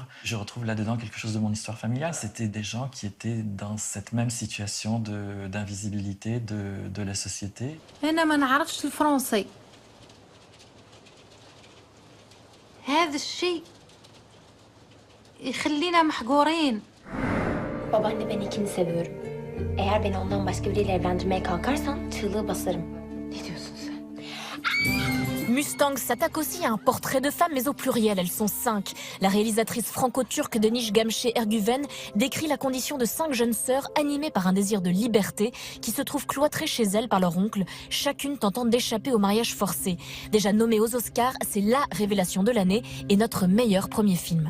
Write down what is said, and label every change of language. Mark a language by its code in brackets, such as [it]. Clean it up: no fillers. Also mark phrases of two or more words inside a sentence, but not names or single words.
[fr] Je retrouve là-dedans quelque chose de mon histoire familiale. C'était des gens qui étaient dans cette même situation d'invisibilité de la société. [ar] هذا الشيء يخلينا محجورين. [tr] Babaanne ben ikini seviyorum. Eğer beni ondan başka biriyle evlendirmeye kalkarsan çığlığı basarım. Ne diyorsun sen? [fr] Mustang s'attaque aussi à un portrait de femme, mais au pluriel, elles sont 5. La réalisatrice franco-turque Deniz Gamze Ergüven décrit la condition de 5 jeunes sœurs animées par un désir de liberté qui se trouvent cloîtrées chez elles par leur oncle, chacune tentant d'échapper au mariage forcé. Déjà nommée aux Oscars, c'est la révélation de l'année et notre meilleur premier film.